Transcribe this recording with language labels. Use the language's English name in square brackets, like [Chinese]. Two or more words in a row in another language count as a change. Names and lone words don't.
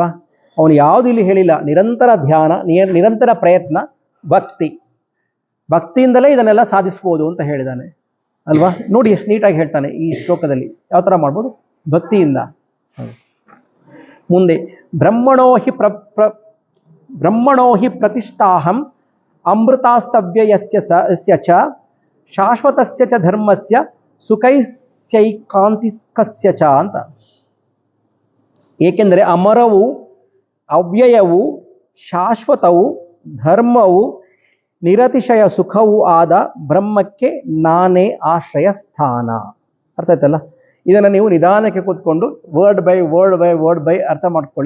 [Kannada] ಅವನು ಯಾವುದು ಇಲ್ಲಿ ಹೇಳಿಲ್ಲ, ನಿರಂತರ ಧ್ಯಾನ, ನಿರಂತರ ಪ್ರಯತ್ನ, ಭಕ್ತಿಯಿಂದಲೇ ಇದನ್ನೆಲ್ಲ ಸಾಧಿಸ್ಬೋದು ಅಂತ ಹೇಳಿದ್ದಾನೆ ಅಲ್ವಾ. ನೋಡಿ ಎಷ್ಟು ನೀಟಾಗಿ ಹೇಳ್ತಾನೆ ಈ ಶ್ಲೋಕದಲ್ಲಿ. ಯಾವ ಥರ ಮಾಡ್ಬೋದು? ಭಕ್ತಿಯಿಂದ. [Sanskrit] ಮುಂದೆ ಬ್ರಹ್ಮಣೋ ಹಿ ಪ್ರತಿಷ್ಠಾಹಂ ಅಮೃತಾಸ್ತವ್ಯಯಸ್ಯ ಚ ಶಾಶ್ವತಸ್ಯ ಚ ಧರ್ಮಸ್ಯ ಸುಖೈಸ್ಯೈಕಾಂತಿಕಸ್ಯ ಚ ಅಂತ. [Kannada] ಏಕೆಂದರೆ ಅಮರವು, ಅವ್ಯಯವು, ಶಾಶ್ವತವು, ಧರ್ಮವು, ನಿರತಿಶಯ ಸುಖವೂ ಆದ ಬ್ರಹ್ಮಕ್ಕೆ ನಾನೇ ಆಶ್ರಯ ಸ್ಥಾನ. ಅರ್ಥ ಆಯ್ತಲ್ಲ? ಇದನ್ನು ನೀವು ನಿಧಾನಕ್ಕೆ ಕೂತ್ಕೊಂಡು [English] word by [Kannada] ಅರ್ಥ ಮಾಡ್ಕೊಳ್ಳಿ.